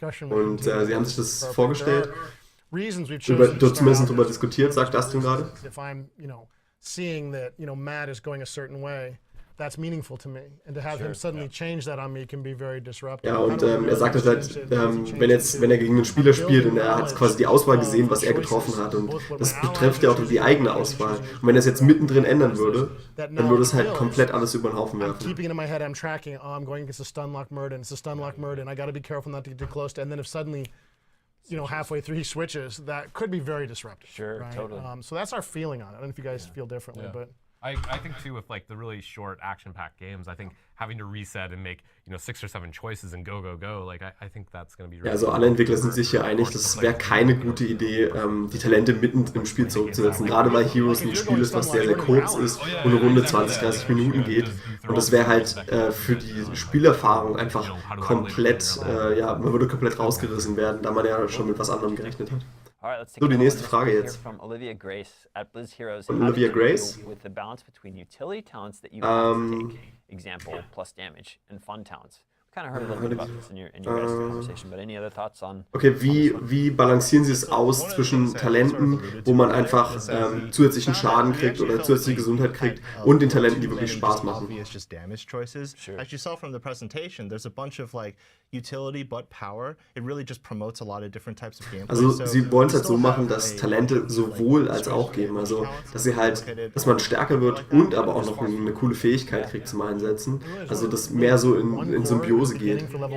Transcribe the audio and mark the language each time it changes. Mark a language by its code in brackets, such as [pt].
[de] Und sie haben sich das vorgestellt. Zumindest darüber diskutiert, sagt Dustin gerade. [en] Seeing that Matt is going a certain way, that's meaningful to me, and to have him suddenly change that on me can be very disruptive. [de] Ja, und er sagt das halt, wenn er gegen einen Spieler spielt und er hat quasi die Auswahl gesehen, was er getroffen hat, und das betrifft ja auch die eigene Auswahl. Und wenn er es jetzt mittendrin ändern würde, dann würde es halt komplett alles über den Haufen werfen. [en] Keeping it in my head, I'm tracking. Oh, I'm going against a Stunlock Murden. It's a Stunlock Murden. I got to be careful not to get too close to. And then if suddenly, halfway through he switches, that could be very disruptive. Sure, right? Totally. So that's our feeling on it. I don't know if you guys feel differently, but. I think too with the really short action-packed games, I think having to reset and make 6 or 7 choices and go, I think that's going to be really. [de] Ja, also alle Entwickler sind sich ja einig, das wäre keine gute Idee, die Talente mitten im Spiel zurückzusetzen. Gerade weil Heroes ein Spiel ist, was sehr, sehr kurz ist und eine Runde 20, 30 Minuten geht. Und das wäre halt für die Spielerfahrung einfach komplett, man würde komplett rausgerissen werden, da man ja schon mit was anderem gerechnet hat. So, die nächste Frage jetzt. Von Olivia Grace. [en] With the balance between utility talents that you have to take, example, plus damage, and fun talents. Kind of heard a little bit about this in your guys' conversation, but any other thoughts on? [de] Okay, wie balancieren Sie es aus zwischen Talenten, wo man einfach zusätzlichen Schaden kriegt oder zusätzliche Gesundheit kriegt, und den Talenten, die wirklich Spaß machen? [en] Just damage choices. As you saw from the presentation, there's a bunch of utility but power. It really just promotes a lot of different types of gameplay. [de] Also sie wollen es halt so machen, dass Talente sowohl als auch geben. Also dass man stärker wird und aber auch noch eine coole Fähigkeit kriegt zum Einsetzen. Also dass mehr so in Symbiose geht.